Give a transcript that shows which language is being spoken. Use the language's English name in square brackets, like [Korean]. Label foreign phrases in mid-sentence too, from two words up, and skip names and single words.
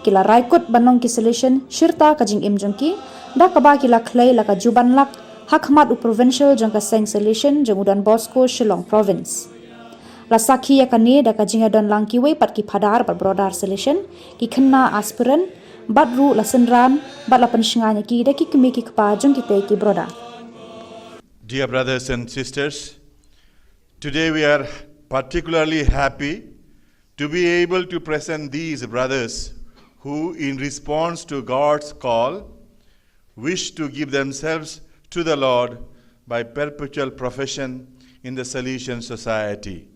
[Khasi] ki la raikut banong ki Salesian Shirta ka jingim jongki da kaba ki la khlei la ka Jubanlak khmat Provincial jong ka Seng Salesian jong Don Bosco Shillong Province la sakhi ya kane da ka jingiadon lang kiwei pat ki Phadar pat Brodar Salesian ki khynnah aspirant badru la synran bat la pynshngain ki da ki kmie ki kaba jongkitei ki Brodar. [English] Dear brothers and sisters, today we are particularly happy to be able to present these brothers who, in response to God's call, wish to give themselves to the Lord by perpetual profession in the Salesian society.